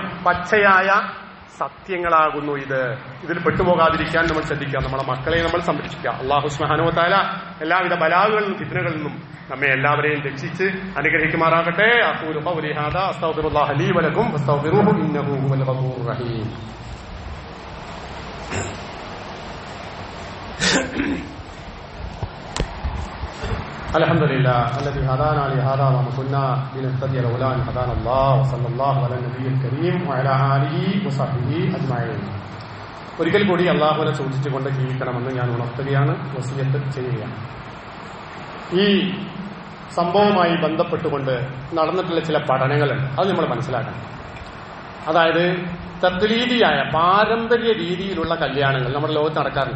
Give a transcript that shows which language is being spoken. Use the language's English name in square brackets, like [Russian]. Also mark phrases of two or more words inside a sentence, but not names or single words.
[Malayalam] പച്ചയായ സത്യങ്ങളാകുന്നു ഇതിൽ പെട്ടുപോകാതിരിക്കാൻ നമ്മൾ ശ്രദ്ധിക്കുക. നമ്മളെ മക്കളെ നമ്മൾ സംരക്ഷിക്കുക. അല്ലാഹു [Arabic] سبحانه وتعالى [Malayalam] എല്ലാവിധ ബലാകളിൽ നിന്നും ഫിത്നകളിൽ നിന്നും നമ്മെ എല്ലാവരെയും രക്ഷിച്ച് അനുഗ്രഹിക്കുമാറാകട്ടെ. [Arabic] أقول قولي هذا أستغفر الله لي ولكم فاستغفروه إنه هو الغفور الرحيم. الحمد لله الذي هدانا لهذا وما كنا لنهتدي لولا ان هدانا الله وصلى الله على النبي الكريم وعلى اله وصحبه اجمعين. [Malayalam] ഒരിക്കൽ കൂടി അള്ളാഹുവിനെ സൂക്ഷിച്ചുകൊണ്ട് ജീവിക്കണമെന്ന് ഞാൻ ഉണർത്തുകയാണ്, വസിയത്ത് ചെയ്യുകയാണ്. ഈ സംഭവവുമായി ബന്ധപ്പെട്ടുകൊണ്ട് നടന്നിട്ടുള്ള ചില പഠനങ്ങളുണ്ട്, അത് നമ്മൾ മനസ്സിലാക്കണം. അതായത് തഖ്ലീദിയായ പാരമ്പര്യ രീതിയിലുള്ള കല്യാണങ്ങൾ നമ്മുടെ ലോകത്ത് നടക്കാറുണ്ട്.